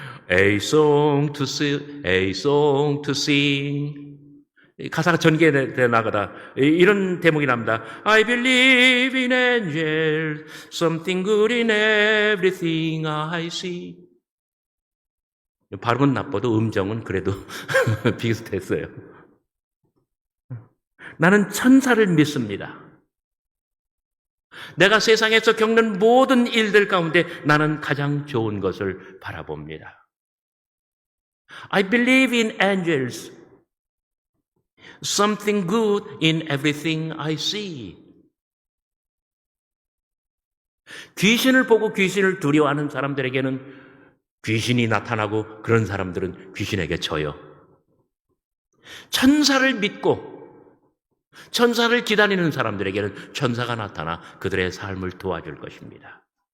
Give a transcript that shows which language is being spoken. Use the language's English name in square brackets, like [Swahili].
[English] A song to sing, a song to sing. [Korean] 가사가 전개돼 나가다 이런 대목이 납니다. [English] I believe in angels, something good in everything I see. [Korean] 발음은 나빠도 음정은 그래도 비슷했어요. 나는 천사를 믿습니다. 내가 세상에서 겪는 모든 일들 가운데 나는 가장 좋은 것을 바라봅니다. [English] I believe in angels. Something good in everything I see. [Korean] 귀신을 보고 귀신을 두려워하는 사람들에게는 귀신이 나타나고 그런 사람들은 귀신에게 져요. 천사를 믿고 천사를 기다리는 사람들에게는 천사가 나타나 그들의 삶을 도와줄 것입니다.